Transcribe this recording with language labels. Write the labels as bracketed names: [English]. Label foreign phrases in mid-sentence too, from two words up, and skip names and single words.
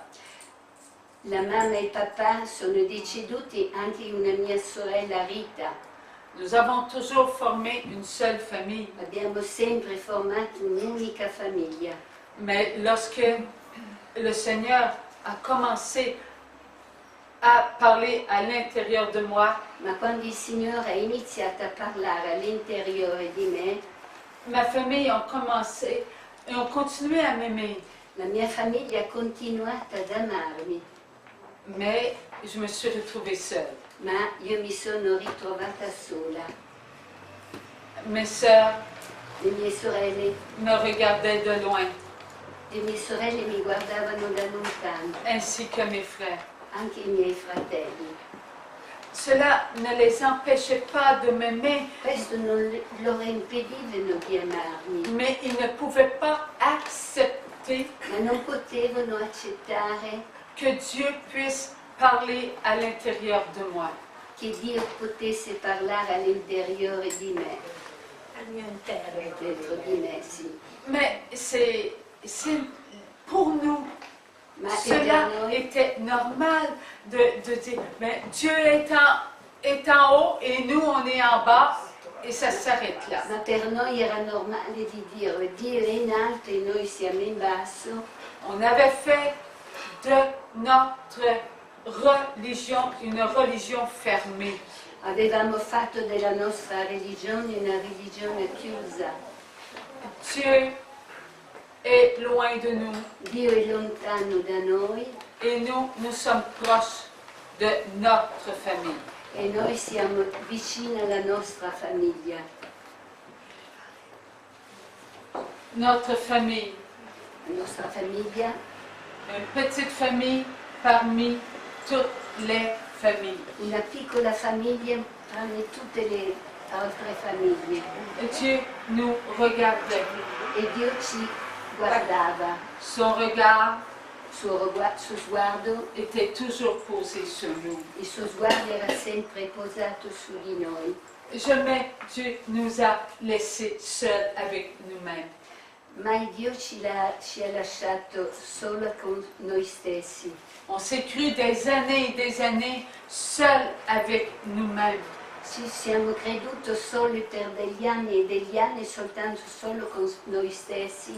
[Italian] La mamma e il papà sono deceduti, anche una mia sorella Rita. [French] Nous avons toujours formé une seule famille. [Italian] Abbiamo sempre formato un'unica famiglia. [French] Mais lorsque le Seigneur a commencé à parler à l'intérieur de moi, [Italian] Ma quando il Signore ha iniziato a parlare all'interiore di me, [French] ma famille a commencé et ont continué à m'aimer. [Italian] la mia famiglia ha continuato ad amarmi, [French] Mais je me suis retrouvée seule. [Italian] ma io mi sono ritrovata sola. [French] Mes sœurs [Italian] Le mie sorelle, [French] me regardaient de loin, [Italian] le mie sorelle mi guardavano da lontano, [French] ainsi que mes frères. [Italian] anche i miei fratelli. [French] Cela ne les empêchait pas de m'aimer, [Italian] Questo non loro impedivano di amarmi, [French] mais ils ne pouvaient pas accepter [Italian] ma non potevano accettare [French] que Dieu puisse parler à l'intérieur de moi. [Italian] che Dio potesse parlare all'interiore di me, Al mio interno. dentro di me, sì. [French] Mais c'est pour nous, [Italian] Ma [French] cela [Italian] per noi, [French] était normal de dire, mais Dieu est en haut et nous on est en bas et ça s'arrête là. [Italian] ma per noi era normale di dire Dio è in alto e noi siamo in basso. [French] On avait fait de notre religion une religion fermée. [Italian] Avevamo fatto della nostra religione una religione chiusa. [French] Dieu est loin de nous [Italian] Dio è lontano da noi [French] et nous sommes proches de notre famille. [Italian] e noi siamo vicini alla nostra famiglia. [French] Notre famille, [Italian] La nostra famiglia, [French] une petite famille parmi toutes les familles. [Italian] una piccola famiglia tranne tutte le altre famiglie. [French] Et Dieu nous regardait [Italian] E Dio ci guardava, [French] Son regard [Italian] suo sguardo, [French] était toujours posé sur nous. [Italian] il suo sguardo era sempre posato su di noi. [French] Jamais Dieu nous a laissés seuls avec nous-mêmes. [Italian] Mai Dio ci ha lasciato solo con noi stessi. [French] On s'est cru des années seuls avec nous-mêmes. [Italian] Ci siamo creduti soli per degli anni e degli anni soltanto solo con noi stessi.